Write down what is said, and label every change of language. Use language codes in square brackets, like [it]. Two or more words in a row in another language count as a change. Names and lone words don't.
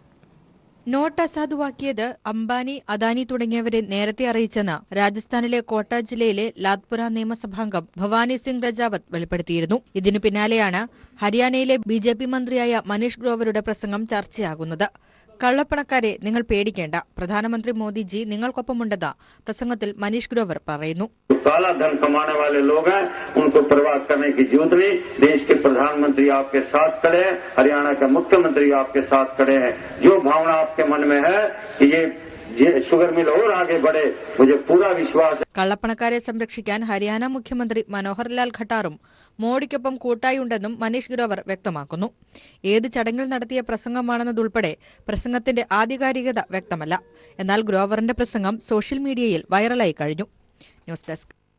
[ml] നോട്ട് അസാധുവാക്കിയത് അംബാനി, അദാനി തുടങ്ങിയവരെ നേരത്തെ അറിയിച്ചെന്ന് രാജസ്ഥാനിലെ കോട്ട ജില്ലയിലെ ലാത്പുര നിയമസഭാംഗം ഭവാനി സിംഗ് രജാവത്ത് വെളിപ്പെടുത്തിയിരുന്നു. ഇതിനു പിന്നാലെയാണ് ഹരിയാനയിലെ BJP മന്ത്രിയായ മനീഷ് ഗ്രോവറുടെ പ്രസംഗം ചർച്ചയാകുന്നത്. കള്ളപ്പണക്കാരെ നിങ്ങൾ പേടിക്കേണ്ട, പ്രധാനമന്ത്രി മോദിജി നിങ്ങൾക്കൊപ്പമുണ്ടെന്ന് പ്രസംഗത്തിൽ മനീഷ് ഗ്രോവർ പറയുന്നു. [hi] काला धन कमाने वाले लोग हैं, उनको बर्बाद करने की जरूरत नहीं. देश के प्रधानमंत्री आपके साथ खड़े हैं, हरियाणा के मुख्यमंत्री आपके साथ खड़े हैं. जो भावना आपके मन में है कि ये शुगर मिल और आगे बढ़े मुझे पूरा विश्वास है। [ml] കള്ളപ്പണക്കാരെ സംരക്ഷിക്കാൻ ഹരിയാന മുഖ്യമന്ത്രി മനോഹർ ലാൽ ഖട്ടാറും മോഡിക്കൊപ്പം കൂട്ടായുണ്ടെന്നും മനീഷ് ഗ്രോവർ വ്യക്തമാക്കുന്നു. ഏത് ചടങ്ങിൽ നടത്തിയ പ്രസംഗമാണെന്നതുൾപ്പെടെ പ്രസംഗത്തിന്റെ ആധികാരികത വ്യക്തമല്ല. എന്നാൽ ഗ്രോവറിന്റെ പ്രസംഗം [en] social media [ml] വൈറലായി കഴിഞ്ഞു. ന്യൂസ് ഡെസ്ക്.